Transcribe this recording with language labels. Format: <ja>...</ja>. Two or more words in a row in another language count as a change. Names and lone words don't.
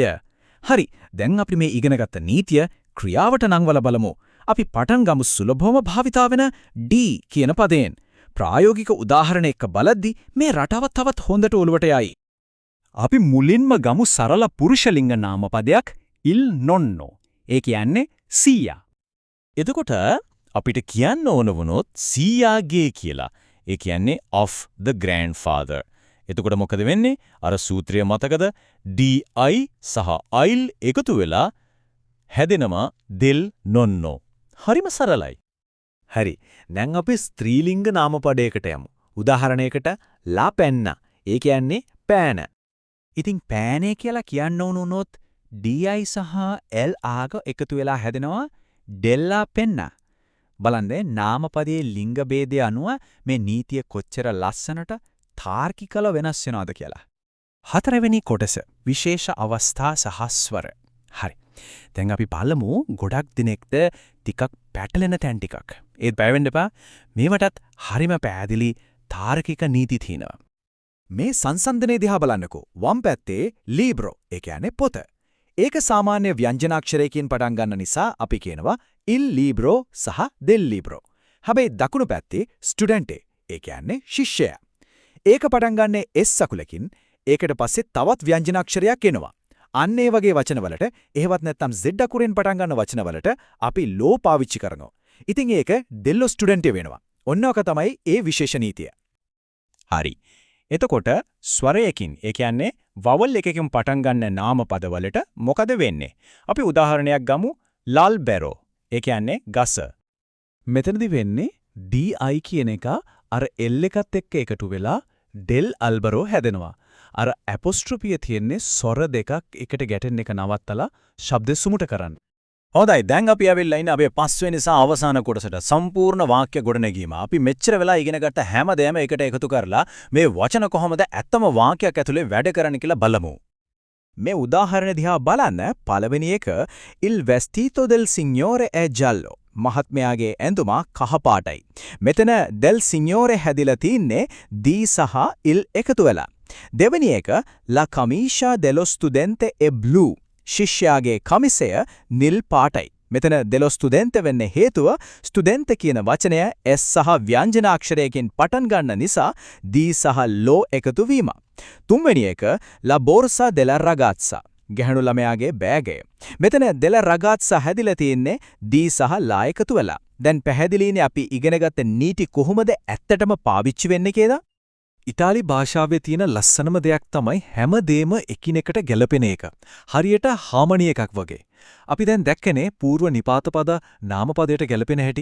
<si>හරි, දැන් අපි මේ ඉගෙනගත්ත නීතිය ක්‍රියාවට නංවලා බලමු. අපි පටන් ගමු සුලභවම භාවිතා වෙන D කියන පදයෙන්. ප්‍රායෝගික උදාහරණ එක්ක බලද්දි මේ රටාව තවත් හොඳට ඔලුවට යයි. අපි මුලින්ම ගමු සරල පුරුෂලිංග නාම පදයක්</si> <it>il nonno.</it> <si>ඒ කියන්නේ සීයා. එතකොට අපිට කියන්න ඕන වුණොත් සීයාගේ කියලා. ඒ කියන්නේ</si> <en>of the grandfather.</en> <si>එතකොට මොකද වෙන්නේ? අර සූත්‍රය මතකද? DI සහ IL එකතු වෙලා හැදෙනවා</si> <it>del nonno.</it> <si>හරිම සරලයි. හරි. දැන් අපි ස්ත්‍රීලිංග නාමපදයකට යමු. උදාහරණයකට</si> <it>la penna.</it> <si>ඒ කියන්නේ පෑන. ඉතින් පෑනේ කියලා කියන්න වුණොත් DI සහ L ආග එකතු වෙලා හැදෙනවා</si> <it>della penna.</it> <si>බලන්න නාමපදයේ ලිංග ભેදය අනුව මේ නීතිය කොච්චර ලස්සනට තාර්කිකව වෙනස් වෙනවද කියලා. හතරවෙනි කොටස විශේෂ අවස්ථා සහ ස්වර. හරි. දැන් අපි බලමු ගොඩක් දිනෙකට ටිකක් පැටලෙන තැන් ටිකක්. ඒත් බය වෙන්න එපා. මේවටත් හරිම පැහැදිලි තාර්කික නීති තියෙනවා. මේ සංසන්දනයේ දිහා බලන්නකෝ. වම් පැත්තේ libro. ඒ කියන්නේ පොත. ඒක සාමාන්‍ය ව්‍යංජනාක්ෂරයකින් පටන් ගන්න නිසා අපි කියනවා</si> <it>il libro</it> <si>සහ</si> <it>del libro.</it> <si>හැබැයි දකුණු පැත්තේ studente. ඒ කියන්නේ ශිෂ්‍යයා. ඒක පටන් ගන්නේ S අකුලකින්. ඒකට පස්සේ තවත් ව්‍යංජනාක්ෂරයක් එනවා. අන්න ඒ වගේ වචනවලට එහෙවත් නැත්නම් Z අකුරෙන් පටන් ගන්න වචනවලට අපි lo පාවිච්චි කරනවා. ඉතින් ඒක</si> <it>dello studente</it> <si>වෙනවා. ඔන්නෝක තමයි ඒ විශේෂ නීතිය. හරි. එතකොට ස්වරයකින් ඒ කියන්නේ වවල් එකකින් පටන් ගන්න නාම පදවලට මොකද වෙන්නේ? අපි උදාහරණයක් ගමු. lalbero. ඒ කියන්නේ ගස. මෙතනදී වෙන්නේ DI කියන එක අර L එකත් එක්ක එකතු වෙලා</si> <it>del albero</it> <si>හැදෙනවා. අර අපොස්ට්‍රොපිය තියෙන්නේ ස්වර දෙකක් එකට ගැටෙන එක නවත්තලා ශබ්ද සුමුට කරන්න. හොඳයි, දැන් අපි ආවෙලා ඉන්නේ අපේ පස්වෙනි සහ අවසාන කොටසට. සම්පූර්ණ වාක්‍ය ගොඩනැගීම. අපි මෙච්චර වෙලා ඉගෙනගත්ත හැමදේම එකට එකතු කරලා මේ වචන කොහොමද ඇත්තම වාක්‍යයක් ඇතුලේ වැඩ කරන්නේ කියලා බලමු. මේ උදාහරණ දිහා බලන්න පළවෙනි එක</si> <it>Il vestito del signore è giallo.</it> <si>මහත්මයාගේ ඇඳුම කහපාටයි. මෙතන</si> <it>del signore</it> <si>හැදිලා තින්නේ දී සහ il එකතු වෙලා. දෙවෙනි එක</si> <it>La camicia dello studente è blu.</it> <si>ශිෂ්‍යයාගේ කමිසය නිල් පාටයි. මෙතන</si> <it>dello studente</it> <si>වෙන්නේ හේතුව studente කියන වචනය s සහ ව්‍යංජනාක්ෂරයකින් පටන් ගන්න නිසා දී සහ lo එකතු වීම. තුන්වෙනි එක</si> <it>La borsa della ragazza.</it> <si>ගැහණු ළමයාගේ බෑගය. මෙතන</si> <it>della ragazza</it> <si>හැදිලා තියෙන්නේ දී සහ ලා එකතු වෙලා. දැන් පැහැදිලිනේ අපි ඉගෙනගත්ත නීති කොහොමද ඇත්තටම පාවිච්චි වෙන්නේ කියලා? ඉතාලි භාෂාවේ තියෙන ලස්සනම දෙයක් තමයි හැමදේම එකිනෙකට ගැලපෙන එක. හරියට හාමනි එකක් වගේ. අපි දැන් දැක්කනේ పూర్ව නිපාත පද නාමපදයට ගැලපෙන හැටි.</si>